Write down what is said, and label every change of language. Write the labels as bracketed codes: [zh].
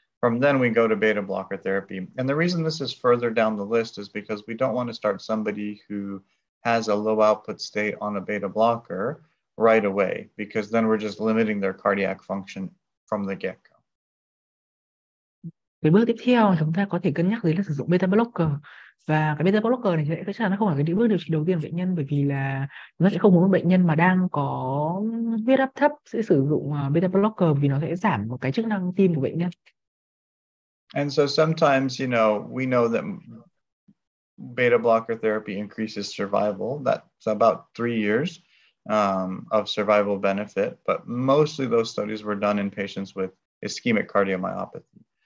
[en] From then we go to beta blocker therapy. And the reason this is further down the list is because we don't want to start somebody who has a low output state on a beta blocker right away, because then we're just limiting their cardiac function from the get-go. [vi] Cái bước tiếp theo chúng ta có thể cân nhắc đấy là sử dụng beta blocker. Và cái beta blocker này sẽ chắc chắn nó không phải cái bước điều trị đầu tiên của bệnh nhân, bởi vì là nó sẽ không muốn bệnh nhân mà đang có huyết áp thấp sẽ sử dụng beta blocker, vì nó sẽ giảm một cái chức năng tim của bệnh nhân. [en] And so sometimes, we know that beta blocker therapy increases survival. That's about 3 years of survival benefit, but mostly those studies were done in patients with ischemic cardiomyopathy.